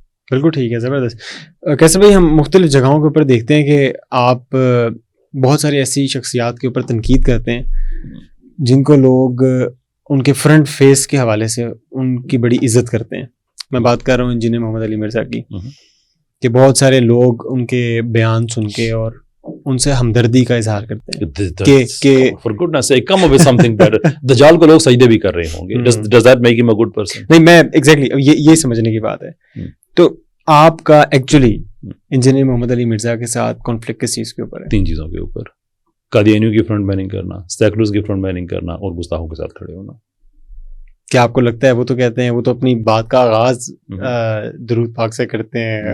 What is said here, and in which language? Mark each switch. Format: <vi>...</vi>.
<ur>بالکل ٹھیک ہے، زبردست۔ کیسے بھائی، ہم مختلف جگہوں کے اوپر دیکھتے ہیں کہ آپ بہت ساری ایسی شخصیات کے اوپر تنقید کرتے ہیں جن کو لوگ ان کے فرنٹ فیس کے حوالے سے ان کی بڑی عزت کرتے ہیں۔ میں بات کر رہا ہوں انجینئر محمد علی مرزا کی، کہ بہت سارے لوگ ان کے بیان سن کے اور ان سے ہمدردی کا اظہار کرتے ہیں کہ</ur> <en>for goodness sake come up with something better۔</en> <ur>دجال کو لوگ سجدے بھی کر رہے ہوں گے،</ur> <en>does that make him a good person؟</en> <ur>نہیں، میں ایگزیکٹلی یہ سمجھنے کی بات ہے۔ تو آپ کا ایکچولی انجینئر محمد علی مرزا کے ساتھ کانفلکٹ کس چیز کے اوپر ہے؟ 3 چیزوں کے اوپر، قادیانیوں کی فرنٹ بیننگ کرنا، سیکولرز کی فرنٹ بیننگ کرنا، اور گستاخوں کے ساتھ کھڑے ہونا۔ کیا آپ کو لگتا ہے وہ تو کہتے ہیں، وہ تو اپنی بات کا آغاز درود پاک سے کرتے ہیں،</ur>